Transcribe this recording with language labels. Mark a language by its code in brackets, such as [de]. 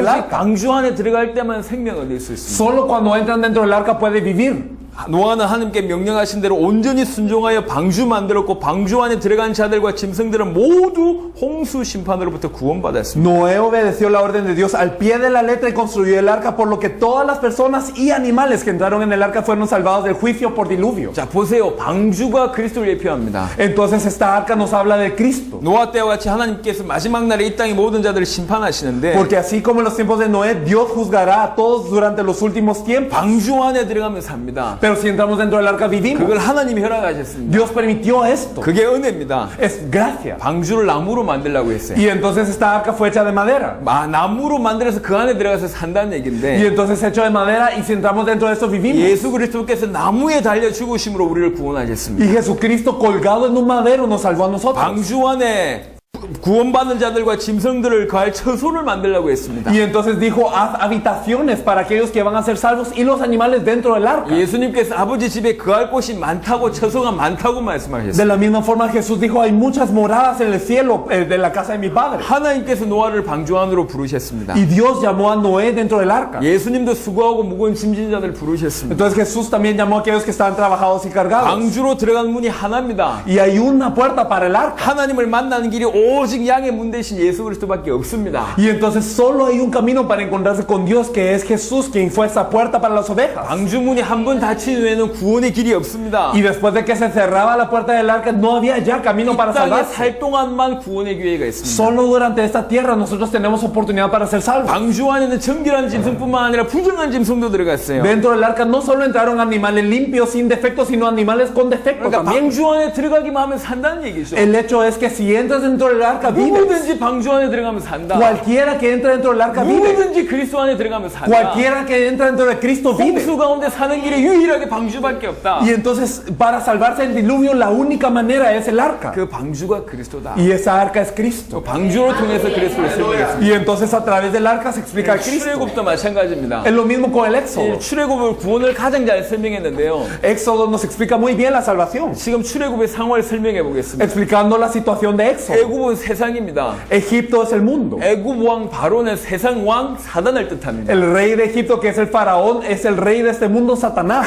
[ko] 오직 [es] arca. [ko] 방주 안에 들어갈 때만 생명을 얻을 수 있습니다. [es] Solo cuando entran dentro del arca puede vivir. [ko] 노아는 하나님께 명령하신 대로 온전히 순종하여 방주 만들었고 방주 안에 들어간 자들과 짐승들은 모두 홍수 심판으로부터 구원받았습니다. [es] Noé obedeció la orden de Dios al pie de la letra y construyó el arca, por lo que todas las personas y animales que entraron en el arca fueron salvados del juicio por diluvio. [ko] 자, 보세요. 방주가 그리스도를 예표합니다. [es] Entonces esta arca nos habla de Cristo. [ko] 노아 때와 같이 하나님께서 마지막 날에 이 땅의 모든 자들을 심판하시는데 [es] Porque así como en los tiempos de Noé, Dios juzgará a todos durante los últimos tiempos. [ko] 방주 안에 들어가면 삽니다. [es] Pero si entramos dentro del arca vivimos. [ko] 그걸 하나님이 허락하셨습니다. [es] Dios permitió esto. [ko] 그게 은혜입니다. [es] Es gracia. [ko] 방주를 나무로 만들라고 했어요. [es] Y entonces esta arca fue hecha de madera. [ko] 나무로 만들어서 그 안에 들어가서 산다는 [es] Y [ko] 얘기인데 [es] entonces hecho de madera, y si entramos dentro de esto vivimos. [ko] 예수 그리스도께서 나무에 달려 죽으심으로 우리를 구원하셨습니다. [es] Y Jesucristo colgado en un madero nos salvó a nosotros. [ko] 방주 안에 구원받는 자들과 짐승들을 거할 처소를 만들라고 했습니다. [es] Y entonces dijo, haz habitaciones para aquellos que van a ser salvos y los animales dentro del arca. [ko] 예수님께서 아버지 집에 거할 곳이 많다고 처소가 많다고 [es] De [ko] 말씀하셨습니다. [es] la misma forma Jesús dijo, hay muchas moradas en el cielo de la casa de mi padre. [ko] 하나님께서 노아를 방주 안으로 부르셨습니다. [es] Y Dios llamó a Noé dentro del arca. [ko] 예수님도 수고하고 무거운 짐진 자들 부르셨습니다. [es] Entonces Jesús también llamó a aquellos que estaban trabajados y cargados. [ko] 방주로 들어간 문이 하나입니다. [es] Y hay una puerta para el arca. [ko] 하나님을 만나는 길이 오직 양의 문 대신 예수 그리스도밖에 없습니다. [es] Y entonces solo hay un camino para encontrarse con Dios, que es Jesús, quien fue esa puerta para las ovejas. [ko] 방주 문이 한 번 닫힌 후에는 구원의 길이 없습니다. [es] Y después de que se cerraba la puerta del arca, no había ya camino para [ko] 이 땅에 [es] salvarse. [ko] 살 동안만 구원의 기회가 있습니다. [es] Solo durante esta tierra nosotros tenemos oportunidad para ser salvos. [ko] 방주 안에는 정결한 짐승뿐만 아니라 부정한 짐승도 들어갔어요. [es] Dentro del arca no solo entraron animales limpios, sin defectos, sino animales con defectos [ko] 그러니까 [es] también. [ko] 방주 안에 들어가기만 하면 산다는 얘기죠. [es] El hecho es que si entras dentro del arca, vives. [ko] 누구든지 방주 안에 들어가면 산다. [es] Cualquiera que entra dentro del arca vive. [ko] 누구든지 그리스도 안에 들어가면 산다. [es] Cualquiera que entra dentro de Cristo vive. [ko] 홍수 가운데 사는 길에 유일하게 방주밖에 없다. [es] Y entonces, para salvarse del diluvio, la única manera es el arca. [ko] 그 방주가 그리스도다. [es] Y esa arca es Cristo. [ko] 방주로 통해서 그리스도를 설명했습니다. [es] Y entonces, a través del arca se explica a Cristo. [ko] 출애굽도 마찬가지입니다. [es] Es lo mismo con el Éxodo. [ko] 출애굽을 구원을 가장 잘 설명했는데요. [es] Éxodo nos explica muy bien la salvación, [ko] 지금 출애굽의 상황을 설명해 보겠습니다. [es] explicando la situación de Éxodo. [ko] 애굽은 세상입니다. [es] Egipto es el mundo. [ko] 애굽 왕 바로는 세상 왕 사단을 뜻합니다. [es] El rey de Egipto, que es el faraón, es el rey de este mundo, Satanás.